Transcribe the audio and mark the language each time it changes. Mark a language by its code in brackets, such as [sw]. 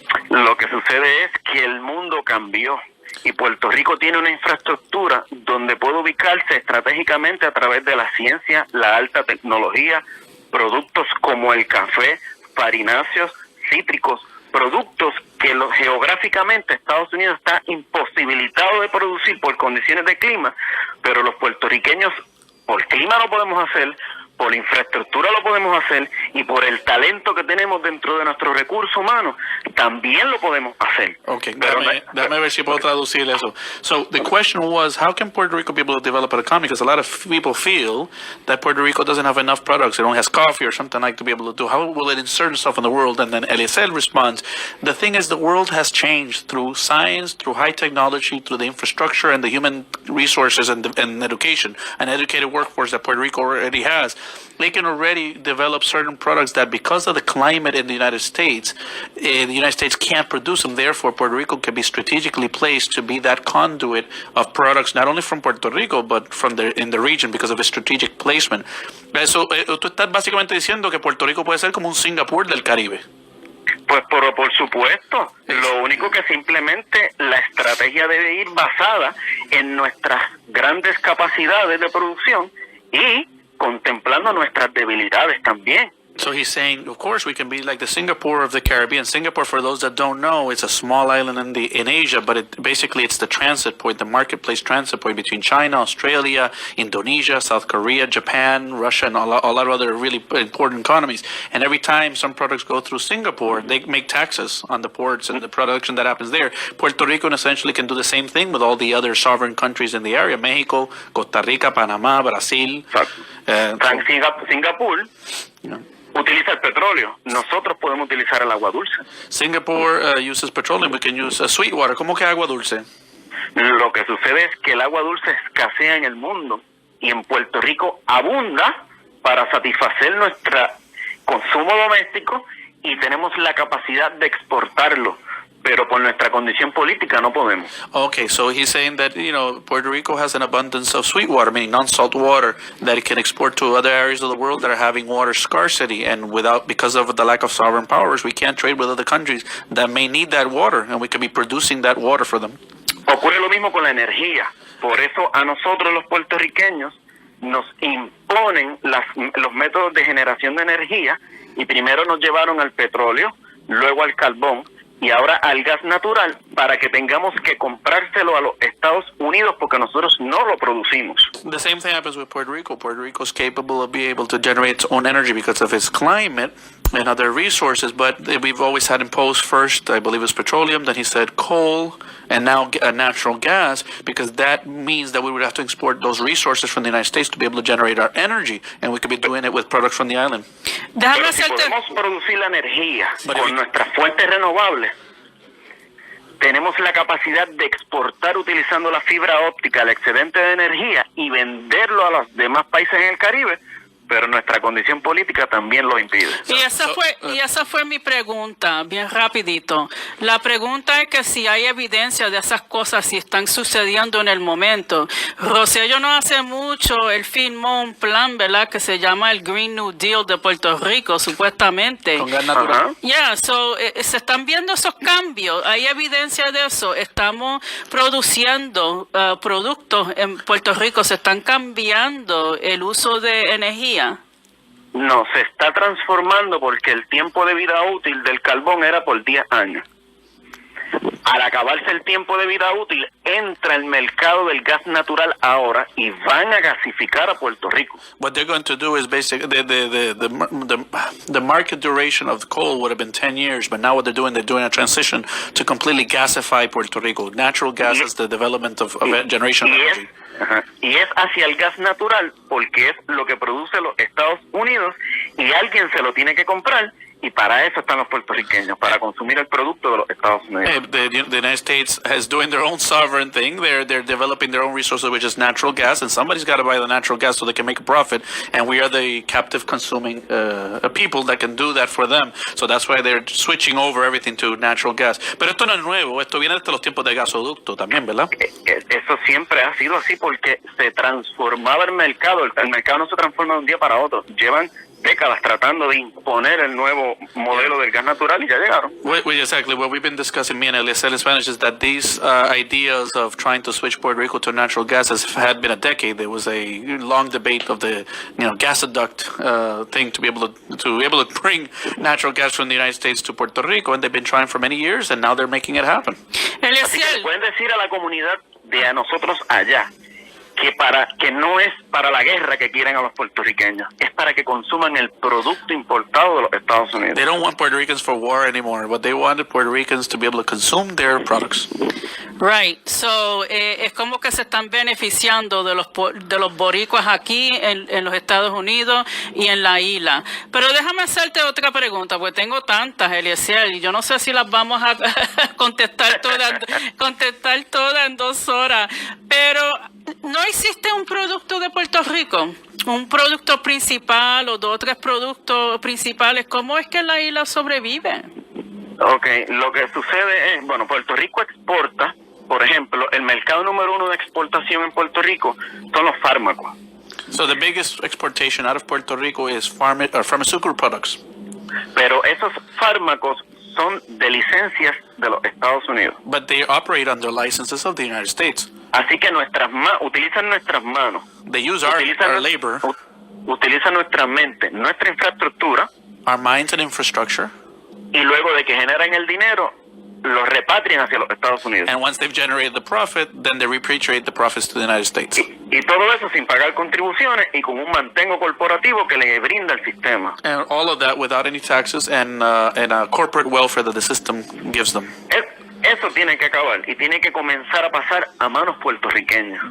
[es] Lo que sucede es que el mundo cambió y Puerto Rico tiene una infraestructura donde puede ubicarse estratégicamente a través de la ciencia, la alta tecnología, productos como el café, farináceos, cítricos, productos que geográficamente Estados Unidos está imposibilitado de producir por condiciones de clima, pero los puertorriqueños por clima lo podemos hacer, por infraestructura lo podemos hacer y por el talento que tenemos dentro de nuestro recurso humano también lo podemos hacer. [en] Okay, [es] Pero déjame ver si puedo traducir eso. [en] So the question was, how can Puerto Rico be able to develop an economy? Because a lot of people feel that Puerto Rico doesn't have enough products. It only has coffee or something like to be able to do. How will it insert itself in the world? And then Eliezer responds, the thing is the world has changed through science, through high technology, through the infrastructure and the human resources and education, an educated workforce that Puerto Rico already has. They can already develop certain products that because of the climate in the United States can't produce them. Therefore, Puerto Rico can be strategically placed to be that conduit of products, not only from Puerto Rico, but in the region because of its strategic placement. [es] Eso, tú estás básicamente diciendo que Puerto Rico puede ser como un Singapur del Caribe. Pues por supuesto, lo único que simplemente la estrategia debe ir basada en nuestras grandes capacidades de producción y contemplando nuestras debilidades también. [en] So he's saying, of course, we can be like the Singapore of the Caribbean. Singapore, for those that don't know, it's a small island in Asia, but it's the transit point, the marketplace transit point between China, Australia, Indonesia, South Korea, Japan, Russia, and a lot of other really important economies. And every time some products go through Singapore, they make taxes on the ports and the production that happens there. Puerto Rico essentially can do the same thing with all the other sovereign countries in the area: Mexico, Costa Rica, Panamá, Brasil. [es] Singapur utiliza el petróleo. Nosotros podemos utilizar el agua dulce. [en] Singapore uses petroleum. We can use sweet water. [es] ¿Cómo que agua dulce? Lo que sucede es que el agua dulce escasea en el mundo y en Puerto Rico abunda para satisfacer nuestro consumo doméstico y tenemos la capacidad de exportarlo. Pero por nuestra condición política no podemos. [en] Okay, so he's saying that, Puerto Rico has an abundance of sweet water, meaning non-salt water, that it can export to other areas of the world that are having water scarcity. And because of the lack of sovereign powers, we can't trade with other countries that may need that water, and we can be producing that water for them. [es] Ocurre lo mismo con la energía. Por eso a nosotros los puertorriqueños nos imponen los métodos de generación de energía y primero nos llevaron al petróleo, luego al carbón y ahora al gas natural para que tengamos que comprárselo a los Estados Unidos porque nosotros no lo producimos. [en] The same thing happens with Puerto Rico. Puerto Rico is capable of being able to generate its own energy because of its climate and other resources, but we've always had imposed first, I believe it was petroleum, then he said coal, and now natural gas, because that means that we would have to export those resources from the United States to be able to generate our energy, and we could be doing it with products from the island. [es] Déjame Pero si hacerte... podemos producir la energía [en] But if [es] con [en] you- [es] nuestras fuentes renovables, tenemos la capacidad de exportar utilizando la fibra óptica el excedente de energía y venderlo a los demás países en el Caribe, pero nuestra condición política también lo impide. Y esa fue mi pregunta, bien rapidito. La pregunta es que si hay evidencia de esas cosas, si están sucediendo en el momento. Rosselló no hace mucho, él firmó un plan, ¿verdad?, que se llama el Green New Deal de Puerto Rico, supuestamente. Con gas natural. Ajá. [en] Yeah, so [es] se están viendo esos cambios, hay evidencia de eso. Estamos produciendo productos en Puerto Rico, se están cambiando el uso de energía. No, se está transformando porque el tiempo de vida útil del carbón era por 10 años. Al acabarse el tiempo de vida útil, entra el mercado del gas natural ahora y van a gasificar a Puerto Rico. [en] What they're going to do is basically the market duration of the coal would have been 10 years, but now what they're doing a transition to completely gasify Puerto Rico. Natural gas is the development of generation of [es] Y es, [en] energy. [es] y es hacia el gas natural porque es lo que produce los Estados Unidos y alguien se lo tiene que comprar. Y para eso están los puertorriqueños, para consumir el producto de los Estados Unidos. [en] The United States is doing their own sovereign thing. They're developing their own resources, which is natural gas, and somebody's got to buy the natural gas so they can make a profit. And we are the captive consuming people that can do that for them. So that's why they're switching over everything to natural gas. [es] Pero esto no es nuevo. Esto viene desde los tiempos de gasoducto también, ¿verdad? Eso siempre ha sido así porque se transformaba el mercado. El mercado no se transforma de un día para otro. Llevan décadas tratando de imponer el nuevo modelo del gas natural y ya llegaron. [en] Exactly. What we've been discussing, me and Eliezer in Spanish, is that these ideas of trying to switch Puerto Rico to natural gas had been a decade. There was a long debate of the gasoduct thing to be able to bring natural gas from the United States to Puerto Rico, and they've been trying for many years, and now they're making it happen. [es] Así que le pueden decir a la comunidad de a nosotros allá que no es para la guerra que quieren a los puertorriqueños, es para que consuman el producto importado de los Estados Unidos. [en] They don't want Puerto Ricans for war anymore. What they want is Puerto Ricans to be able to consume their products. Right, so [es] es como que se están beneficiando de los boricuas aquí en los Estados Unidos y en la isla. Pero déjame hacerte otra pregunta, porque tengo tantas, Eliezer, y yo no sé si las vamos a contestar todas en 2 horas. Pero ¿no existe un producto de Puerto Rico? Un producto principal o 2 o 3 productos principales. ¿Cómo es que la isla sobrevive? Ok, lo que sucede es, Puerto Rico exporta, por ejemplo, el mercado número 1 de exportación en Puerto Rico son los fármacos. [en] So the biggest exportation out of Puerto Rico is pharmaceutical products. [es] Pero esos fármacos son de licencias de los Estados Unidos. [en] But they operate under licenses of the United States. [es] Así que utilizan nuestras manos, [en] They use our labor, [es] utilizan nuestra mente, nuestra infraestructura, [en] our minds and infrastructure, [es] y luego de que generan el dinero, los repatrian hacia los Estados Unidos. [en] and once they've generated the profit, then they repatriate the profits to the United States. [es] Y todo eso sin pagar contribuciones y con un mantengo corporativo que le brinda el sistema. [en] And all of that without any taxes and corporate welfare that the system gives them. [es] Eso tiene que acabar y tiene que comenzar a pasar a manos puertorriqueñas.